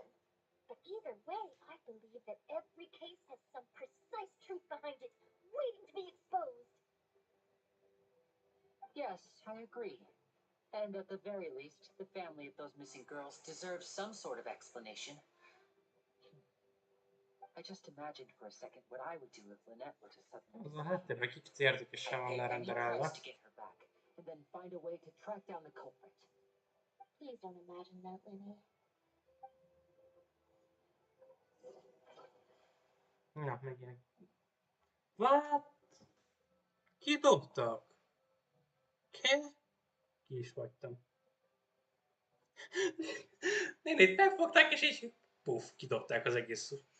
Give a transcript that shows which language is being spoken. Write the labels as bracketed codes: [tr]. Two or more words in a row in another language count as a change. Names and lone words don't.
[en] But either way, I believe that every case has some precise truth behind it, waiting to be exposed. Yes, I agree. And at the very least, the family of those missing girls deserves some sort of explanation. I just imagined for a second what I would do if Lynette were to suddenly [hu] Az a háttérben kicsit érdekesen [en] I'd [hu] van [en] pay any [hu] lerenderelve. [en] price to get her back, and then find a way to track down the culprit. Please don't imagine that, Linny. [hu] Na, megint. What? Kidobtak? Ki is hagytam. Nénét megfogták, és így puff, kidobták az egész.